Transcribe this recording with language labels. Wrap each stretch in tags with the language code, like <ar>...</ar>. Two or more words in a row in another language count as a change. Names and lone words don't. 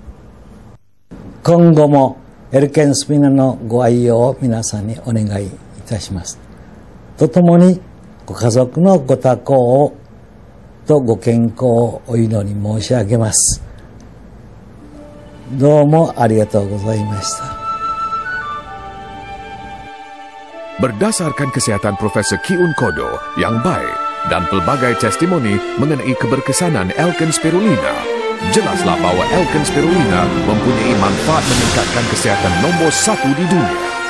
<ja>今後もアルカネスピナのご愛用を皆さんにお願いいたします。とともにご家族のご多幸とご健康をお祈り申し上げます。どうもありがとうございました。</ja> <ms>Berdasarkan kesihatan Profesor Ki-Un Kudo yang baik dan pelbagai testimoni mengenai keberkesanan Alkane Spirulina, jelaslah bahawa Alkane Spirulina mempunyai manfaat meningkatkan kesihatan nombor 1 di dunia.</ms>